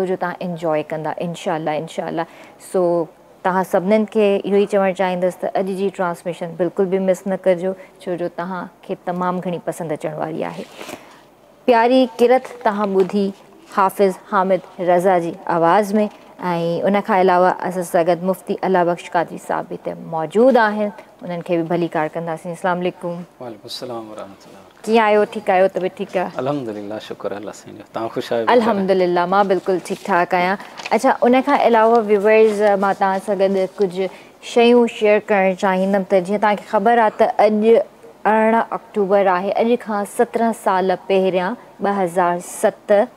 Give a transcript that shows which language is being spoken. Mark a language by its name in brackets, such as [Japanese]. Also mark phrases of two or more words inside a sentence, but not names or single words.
[Sindhi] जो तव्हां इंजॉय कंदा इंशाअल्लाह सो तव्हां सभिनीनि खे इहो ई चवणु चाहींदसि त अॼु जी ट्रांसमिशन बिल्कुलु बि मिस न कजो छो जो तव्हांखे तमामु घणी पसंदि अचण वारी आहे प्यारी किरत तव्हां ॿुधी हाफ़िज़ हामिद रज़ा जी आवाज़ में ऐं उनखां अलावा असां सां गॾु मुफ़्ती अल्लाह बख़्श कादरी साहब बि हिते मौजूदु आहिनि उन्हनि खे बि भली कार कंदासीं [Arabic] السلام عليكم وعليكم السلام ورحمة الله [Sindhi] कीअं आहियो ठीकु आहियो तबियत ठीकु आहे अल्हम्दुलिल्लाह शुक्र अल्लाह साईं तव्हां ख़ुशि आहियो अल्हम्दुलिल्लाह मां बिल्कुलु ठीकु ठाक आहियां अच्छा उनखां अलावा व्यूअर्स मां तव्हां सां गॾु कुझु शयूं शेयर करणु चाहींदमि त जीअं तव्हांखे ख़बर आहे त अॼु 18 अक्टूबर आहे अॼु खां 17 साल पहिरियां 2007